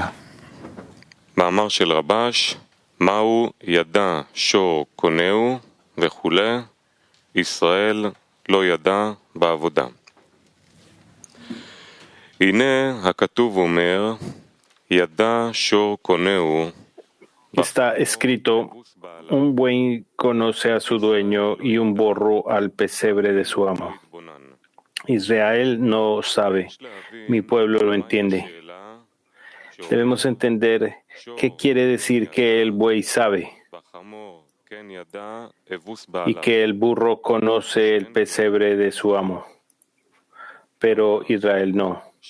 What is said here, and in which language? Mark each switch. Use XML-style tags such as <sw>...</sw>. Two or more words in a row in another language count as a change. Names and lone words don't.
<he>מאמר של רבש, מהו ידע שור קונהו וכולי, ישראל לא ידע בעבודה. הנה הכתוב אומר, ידע שור קונהו.</he> <es>Está escrito, un buey conoce a su dueño y un burro al pesebre de su amo. Israel no sabe, mi pueblo lo entiende. Debemos entender qué quiere decir que el buey sabe y que el burro conoce el pesebre de su amo, pero Israel no.</es>